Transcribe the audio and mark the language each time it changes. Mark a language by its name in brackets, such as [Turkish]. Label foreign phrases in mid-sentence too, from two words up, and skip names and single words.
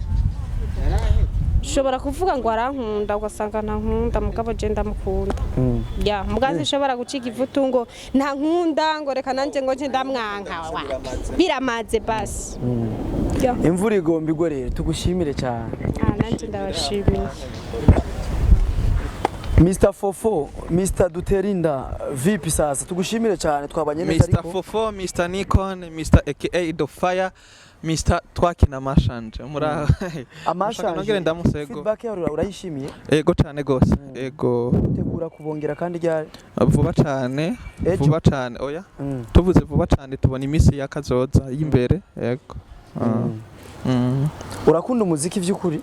[Rundi] ushobora kuvuga ngo arankunda ugasanga ntankunda mugabo je ndamukunda ya mugazi ushobora gucika ivutu ngo ntankunda ngo reka nanje ngo nje ndamwanka biramaze basi imvura igomba igwe rero tugushimire cyane nanje ndabashimiye Mr Fofo Mr Duterinda [Swahili] vipi sasa [Rundi] tugushimire cyane twabanye neza ariko Mr Fofo Mr Nikon Mr aka The Fire Mr Twakina Mashanje mura amashanje ndamusego feedback yawe urayishimiye ego cyane gose ego tegura kubongera kandi ryari vuba cyane oya tuvuze vuba cyane tubona imisi yakazoza y'imbere ego urakunda umuziki vy'ukuri